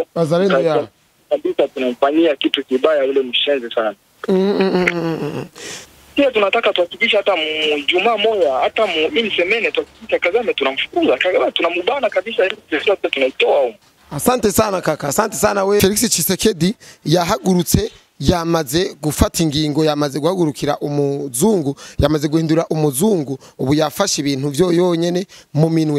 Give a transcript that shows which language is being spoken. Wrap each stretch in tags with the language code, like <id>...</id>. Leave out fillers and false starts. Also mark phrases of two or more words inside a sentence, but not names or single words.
<sw>Wazalendo ya. Kabisa tunamfanyia kitu kibaya ule mshenzi sana. Pia tunataka tuhakikishe hata Jumaa moja hata ili semene tuhakikishe Kagame tunamfukuza, Kagame tunamubana kabisa, ili sote tunaitoa. Asante sana kaka, asante sana we.</sw> <rw>Felix Tshisekedi yahagurutse yamaze gufata ingingo, yamaze guhagurukira umuzungu, yamaze guhindura umuzungu, ubu yafashe ibintu byo yonyene mu minwe.</rw>